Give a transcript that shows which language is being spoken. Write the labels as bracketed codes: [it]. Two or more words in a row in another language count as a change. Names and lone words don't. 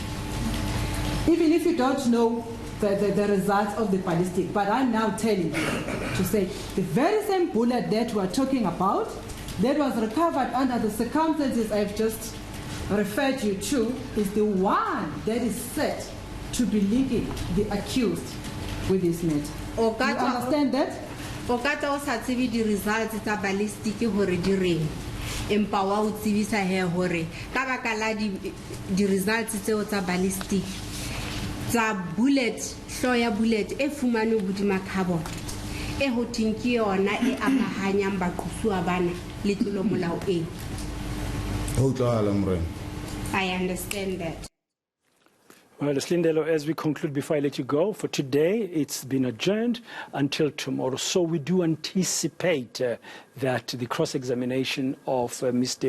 [en] Even if you don't know the results of the ballistic, but I'm now telling you to say the very same bullet that we're talking about, that was recovered under the circumstances I've just referred you to is the one that is said to be linking the accused with this matter. You understand that? [st] O ka tla o sa tsebe di results tsa ballistic hore di reng empa wa o tsebisa he hore ka baka la di results tseo tsa ballistic tsa bullet hlo ya bullet e fumane hodima carbon e ho tinki yona e amahanyang baqhusuwa bana le tlolo molao e. [en] I understand that. Well, Slindelo, as we conclude, before I let you go, for today, it's been adjourned until tomorrow. So we do anticipate that the cross-examination of Mr.